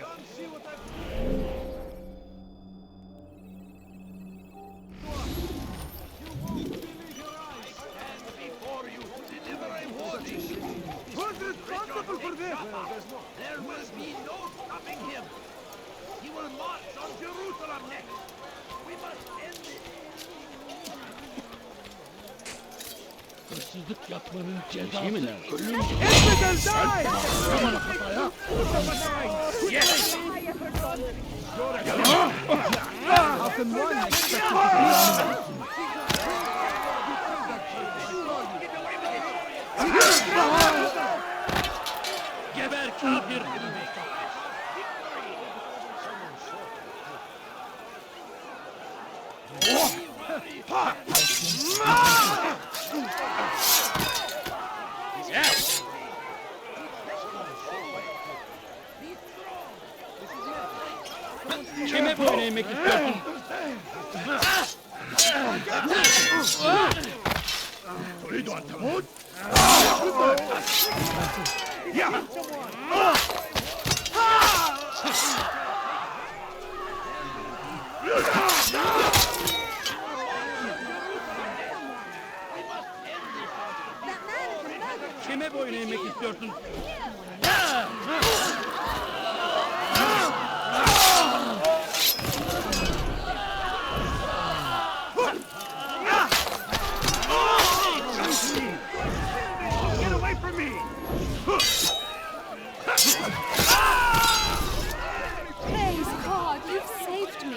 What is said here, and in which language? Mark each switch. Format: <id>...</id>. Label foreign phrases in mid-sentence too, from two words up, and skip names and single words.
<en>See what Who's responsible for this? There will be no stopping him. He will march on Jerusalem next. We must end this.</en> <tr>Hırsızlık yapmanın cezası ölüm. Aman kafaya.</tr> <en>Yes. How can one expect to defeat</en> <tr>Geber kafir!</tr> <en>Yes!</en> <tr>Kime boyun eğmek istiyorsun?</tr> <ar>تريد أن تموت؟ يا</ar> <tr>Kime boyun eğmek istiyorsun?</tr> <en>Get away from me! Praise God, you've saved me.</en>